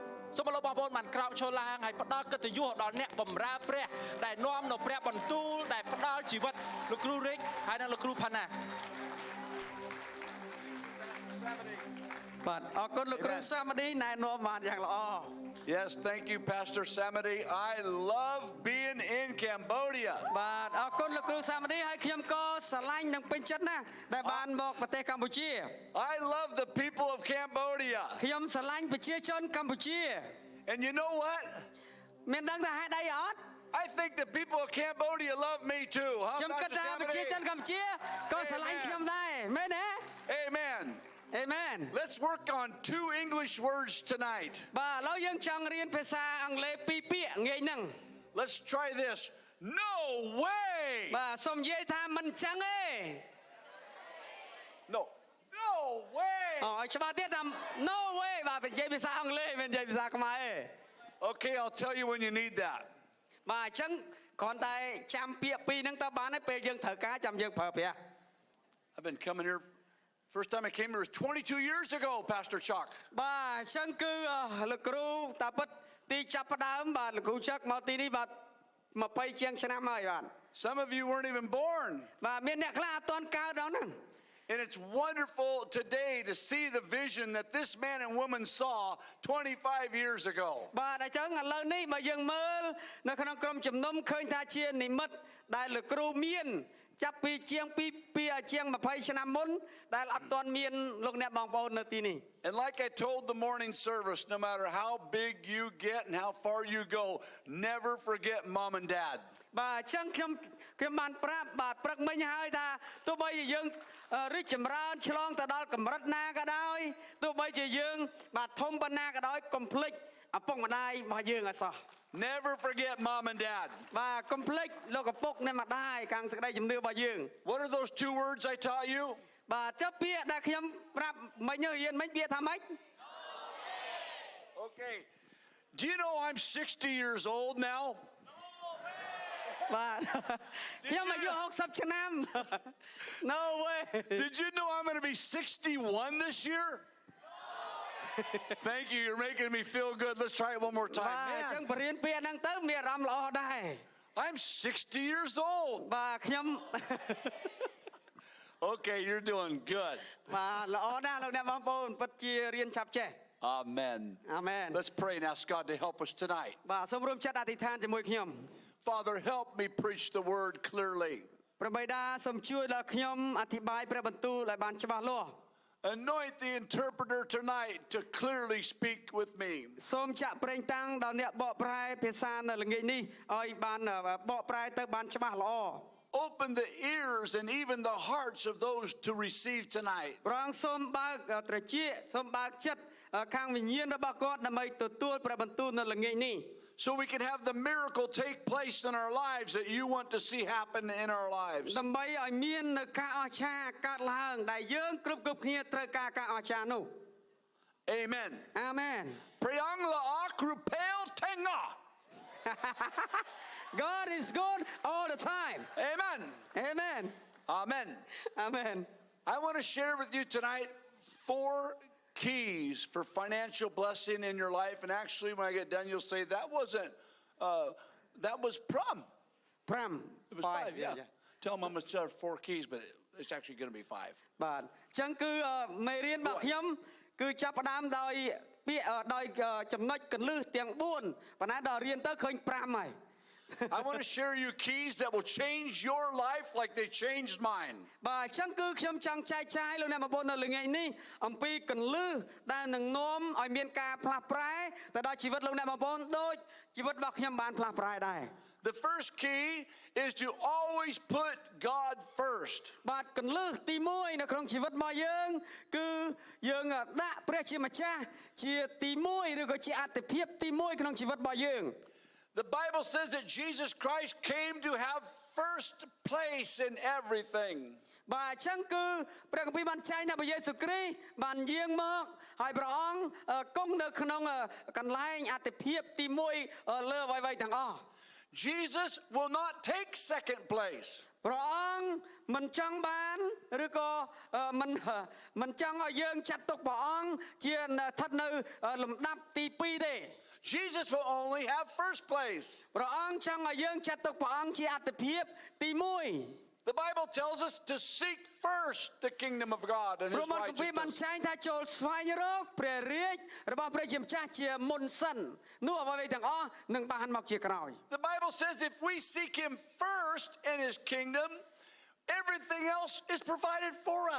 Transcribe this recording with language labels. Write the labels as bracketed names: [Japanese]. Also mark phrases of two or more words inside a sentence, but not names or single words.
[Khmer] សូមលោកបងប្អូនបានក្រោកឈរឡើងហើយផ្ដល់កិត្តិយសដល់អ្នកបម្រើព្រះដែលនាំនៅព្រះបន្ទូលដែលផ្ដល់ជីវិតលោកគ្រូរិចហើយនិងលោកគ្រូផាណា បាទអរគុណលោកគ្រូសាមឌីណែនាំបានយ៉ាងល្អ [English] Yes, thank you, Pastor Samadi. I love being in Cambodia. [Khmer] បាទអរគុណលោកគ្រូសាមឌីហើយខ្ញុំក៏ស្រឡាញ់និងពេញចិត្តណាស់ដែលបានមកប្រទេសកម្ពុជា [English] I love the people of Cambodia. [Khmer] ខ្ញុំស្រឡាញ់ប្រជាជនកម្ពុជា [English] And you know what? [Khmer] មានដឹងថាហេតុអីអត់ [English] I think the people of Cambodia love me too. Huh, [Khmer] ខ្ញុំគិត [English] Pastor [Khmer] ថាប្រជា [English] Samadi? [Khmer] ជនកម្ពុជាក៏ស្រឡាញ់ខ្ញុំដែរមែនទេ [English] Amen. Amen. Let's work on 2 English words tonight. [Khmer] បាទឥឡូវយើងចង់រៀនភាសាអង់គ្លេស2ពាក្យងាយហ្នឹង [English] Let's try this. No way. [Khmer] បាទសូមនិយាយថាមិនចឹងទេ [English] No. No way. [Khmer] ឲ្យច្បាស់ទៀតថា [English] no way [Khmer] បាទនិយាយភាសាអង់គ្លេសមិននិយាយភាសាខ្មែរទេ [English] Okay, I'll tell you when you need that. [Khmer] បាទអញ្ចឹងគ្រាន់តែចាំពាក្យពីរហ្នឹងទៅបានហើយពេលយើងត្រូវការចាំយើងប្រើប្រាស់ [English] I've been coming here. First time I came here was 22 years ago, Pastor Chuck. [Khmer] បាទអញ្ចឹងគឺលោកគ្រូតាពិតទីចាប់ផ្ដើមបាទលោកគ្រូច័កមកទីនេះបាទ20ជាងឆ្នាំហើយបាទ [English] Some of you weren't even born. [Khmer] បាទមានអ្នកខ្លះអត់ទាន់កើតដល់ហ្នឹង [English] And it's wonderful today to see the vision that this man and woman saw 25 years ago. [Khmer] បាទអញ្ចឹងឥឡូវនេះបើយើងមើលនៅក្នុងក្រុមជំនុំឃើញថាជានិមិត្តដែលលោកគ្រូមានចាប់ពីជាង20ឆ្នាំមុនដែលអត់ទាន់មានលោកអ្នកបងប្អូននៅទីនេះ [English] And like I told the morning service, no matter how big you get and how far you go, never forget mom and dad. [Khmer] បាទអញ្ចឹងខ្ញុំបានប្រាប់បាទព្រឹកមិញហើយថាទោះបីជាយើងរីកចម្រើនឆ្លងទៅដល់កម្រិតណាក៏ដោយទោះបីជាយើងបាទធំប៉ុណ្ណាក៏ដោយកុំភ្លេចឪពុកម្ដាយរបស់យើងអសោះ [English] Never forget mom and dad. [Khmer] បាទកុំភ្លេចលោកឪពុកនិងម្ដាយខាងសេចក្តីជំនឿរបស់យើង [English] What are those 2 words I taught you? [Khmer] បាទចុះពាក្យដែលខ្ញុំប្រាប់មិញរៀនមិញពាក្យថាម៉េច [English] Okay. Do you know I'm 60 years old now? [Khmer] បាទខ្ញុំអាយុ60ឆ្នាំ [English] No way. Did you know I'm going to be 61 this year? Thank you. You're making me feel good. Let's try it one more [Khmer] បាទ [English] time. [Khmer] អញ្ចឹង [English] Man, [Khmer] បរៀនពាក្យហ្នឹងទៅមានអារម្មណ៍ល្អដែរ [English] I'm 60 years old. [Khmer] បាទខ្ញុំ [English] Okay, you're doing good. [Khmer] បាទល្អណាស់លោកអ្នកបងប្អូនពិតជារៀនឆាប់ចេះ [English] Amen. [Khmer] អាមែន [English] Let's pray and ask God to help us tonight. [Khmer] បាទសូមរួមចិត្តអធិដ្ឋានជាមួយខ្ញុំ [English] Father, help me preach the word clearly. [Khmer] ព្រះបិតាសូមជួយដល់ខ្ញុំអធិប្បាយព្រះបន្ទូលឲ្យបានច្បាស់លាស់ [English] Anoint the interpreter tonight to clearly speak with me. [Khmer] សូមចាក់ប្រេងតាំងដល់អ្នកបកប្រែភាសានៅល្ងាចនេះឲ្យបានបកប្រែទៅបានច្បាស់ល្អ [English] Open the ears and even the hearts of those to receive tonight. [Khmer] ព្រះអង្គសូមបើកត្រចៀកសូមបើកចិត្តខាងវិញ្ញាណរបស់គាត់ដើម្បីទទួលព្រះបន្ទូលនៅល្ងាចនេះ [English] So we can have the miracle take place in our lives that you want to see happen in our lives. [Khmer] ដើម្បីឲ្យមាននៅការអស្ចារ្យកើតឡើងដែលយើងគ្រប់គ្នាត្រូវការការអស្ចារ្យនោះ [English] Amen. [Khmer] អាមែន Priang la akrupel tenga. [English] God is good all the time Amen. Amen Amen. Amen I want to share with you tonight 4 keys for financial blessing in your life. And actually, when I get done, you'll say that wasn't, that was prom. 5 It was 5, yeah. Tell them I'm going to start 4 keys, but it's actually going to be 5. [Khmer] បាទអញ្ចឹងគឺមេរៀនរបស់ខ្ញុំគឺចាប់ផ្ដើមដោយពាក្យដោយចំណុចកន្លឹះទាំង4ប៉ុន្តែដល់រៀនទៅឃើញ5ហើយ [English] I want to share you keys that will change your life like they changed mine. [Khmer] បាទអញ្ចឹងគឺខ្ញុំចង់ចែកចាយលោកអ្នកបងប្អូននៅល្ងាចនេះអំពីកន្លឹះដែលនឹងនាំឲ្យមានការផ្លាស់ប្រែទៅដល់ជីវិតលោកអ្នកបងប្អូនដូចជីវិតរបស់ខ្ញុំបានផ្លាស់ប្រែដែរ [English] The first key is to always put God first. [Khmer] បាទកន្លឹះទី1នៅក្នុងជីវិតរបស់យើងគឺយើងដាក់ព្រះជាម្ចាស់ជាទី1ឬក៏ជាអត្ថិភាពទី1ក្នុងជីវិតរបស់យើង [English] The Bible says that Jesus Christ came to have first place in everything. [Khmer] បាទអញ្ចឹងគឺព្រះគម្ពីរបានចែងថាព្រះយេស៊ូវគ្រីស្ទបានយាងមកហើយព្រះអង្គគង់នៅក្នុងកន្លែងអត្ថិភាពទី1លើអ្វីៗទាំងអស់ [English] Jesus will not take second place. [Khmer] ព្រះអង្គមិនចង់បានឬក៏មិនចង់ឲ្យយើងចាត់ទុកព្រះអង្គជាស្ថិតនៅលំដាប់ទី2ទេ [English] Jesus will only have first place. [Khmer] ព្រះអង្គចង់ឲ្យយើងចាត់ទុកព្រះអង្គជាអត្តភាពទី1 [English] The Bible tells us to seek first the kingdom of God and [Khmer] ព្រោះ [English] his [Khmer] មកគម្ពីរបាន [English] righteousness. [Khmer] ចែងថាចូលស្វែងរកព្រះរាជរបស់ព្រះជាម្ចាស់ជាមុនសិននោះអ្វីៗទាំងអស់នឹងបានមកជាក្រោយ [English] The Bible says if we seek him first in his kingdom, everything else is provided for us.